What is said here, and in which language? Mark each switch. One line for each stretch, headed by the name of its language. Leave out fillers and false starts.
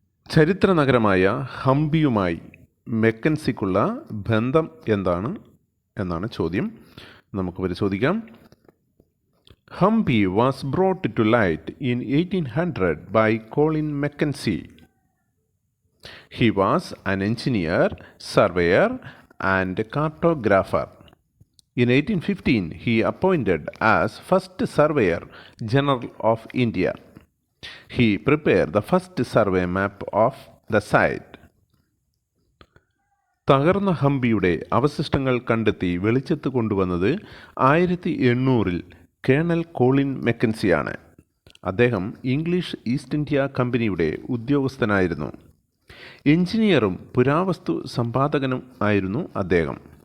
Malayalam: ചരിത്ര നഗരമായ ഹംപിയുമായി മെക്കൻസിക്കുള്ള ബന്ധം എന്താണ് എന്നാണ് ചോദ്യം. നമുക്ക് പരിശോധിക്കാം.
English: Hampi was brought to light in 1800 by Colin Mackenzie. He was an engineer, surveyor and cartographer. In 1815, he appointed as first surveyor general of India. He prepared the first survey map of the site.
Malayalam: തകർന്ന ഹംപിയുടെ അവശിഷ്ടങ്ങൾ കണ്ടെത്തി വെളിച്ചത്ത് കൊണ്ടുവന്നത് 1800 colonel Colin മെക്കൻസിയാണ്. അദ്ദേഹം English east India കമ്പനിയുടെ ഉദ്യോഗസ്ഥനായിരുന്നു. എഞ്ചിനീയറും പുരാവസ്തു സമ്പാദകനും ആയിരുന്നു അദ്ദേഹം.